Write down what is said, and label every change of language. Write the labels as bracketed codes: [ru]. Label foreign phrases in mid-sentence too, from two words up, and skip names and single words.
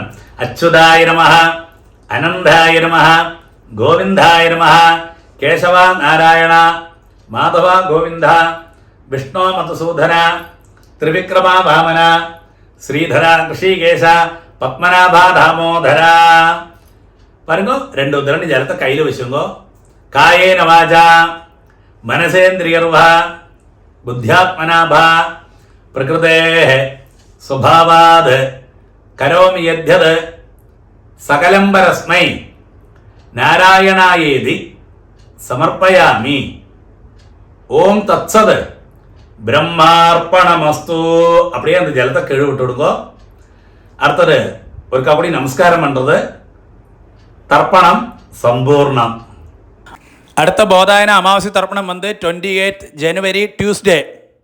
[sa] अच्युताय नमः अनन्ताय नमः गोविन्दाय नमः केशव नारायण माधव गोविन्द विष्णु मधुसूदन त्रिविक्रम वामन श्रीधर हृषीकेश पद्मनाभ दामोदर. [ta] பாருங்க 2 உதிரணி ஜலத்தை கையில் வச்சுங்கோ. [sa] कायेन वाचा मनसेन्द्रियैर्वा बुद्ध्यात्मनावा प्रकृतेः स्वभावाद् करोमि यद्यद् सकलं परस्मै नारायणायेति समर्पयामि. ओम् तत्सत् ब्रह्मार्पणमस्तु. [ta] அப்படியே அந்த ஜலத்தை கீழே விட்டு விடுங்க. அடுத்தது ஒருக்கா கூடி நமஸ்காரம் பண்றது. தர்ப்பணம் சம்பூர்ணம். [ml] അടുത്ത ബോധായന അമാവാസി തർപ്പണം വന്ന് 28 ജനുവരി ട്യൂസ്ഡേ.